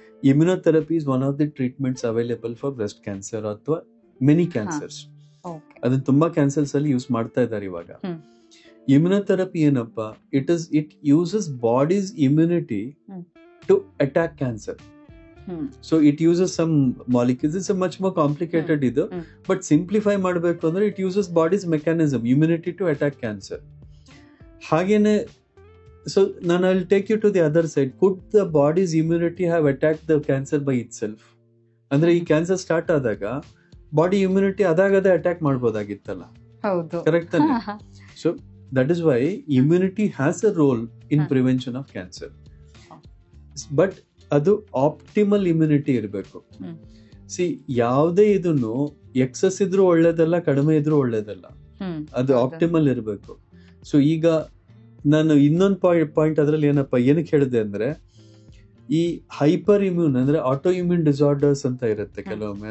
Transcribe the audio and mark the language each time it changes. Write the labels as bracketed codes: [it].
[en] immunotherapy is one of the treatments available for breast cancer [kn] ಅಥವಾ [en] Many cancers. [kn] ಅದನ್ನ ತುಂಬಾ cancers ಅಲ್ಲಿ use ಮಾಡ್ತಾ ಇದ್ದಾರೆ ಇವಾಗ. ಇಮ್ಯುನೋಥೆರಪಿ ಏನಪ್ಪಾ? [en] It uses body's immunity to attack cancer. So it uses some molecules. It's a much more complicated [kn] ಇದು, [en] but simplify [kn] ಮಾಡಬೇಕು ಅಂದ್ರೆ [en] it uses body's mechanism, immunity to attack cancer. [kn] ಹಾಗೇನೆ [en] so I'll take you to the other side. Could the body's immunity have attacked the cancer by itself? [kn] ಅಂದ್ರೆ ಈ cancer start ಆದಾಗ body immunity ಅದಾಗದೇ attack ಮಾಡಬಹುದಾಗಿತ್ತಲ್ಲ. ಹೌದು, correct ತಾನೆ? [en] So that is why immunity has a role in prevention of cancer. [kn] But ಅದು optimal immunity ಇರಬೇಕು. ಯಾವುದೇ ಇದನ್ನು excess ಇದ್ರೂ ಒಳ್ಳೇದಲ್ಲ, ಕಡಿಮೆ ಇದ್ರೂ ಒಳ್ಳೇದಲ್ಲ, ಅದು ಆಪ್ಟಿಮಲ್ ಇರಬೇಕು. ಸೊ ಈಗ ನಾನು ಇನ್ನೊಂದು ಪಾಯಿಂಟ್ ಅದ್ರಲ್ಲಿ ಏನಕ್ಕೆ ಹೇಳಿದೆ ಅಂದ್ರೆ, ಈ ಹೈಪರ್ ಇಮ್ಯೂನ್ ಅಂದ್ರೆ ಆಟೋ ಇಮ್ಯೂನ್ ಡಿಸಾರ್ಡರ್ಸ್ ಅಂತ ಇರುತ್ತೆ ಕೆಲವೊಮ್ಮೆ.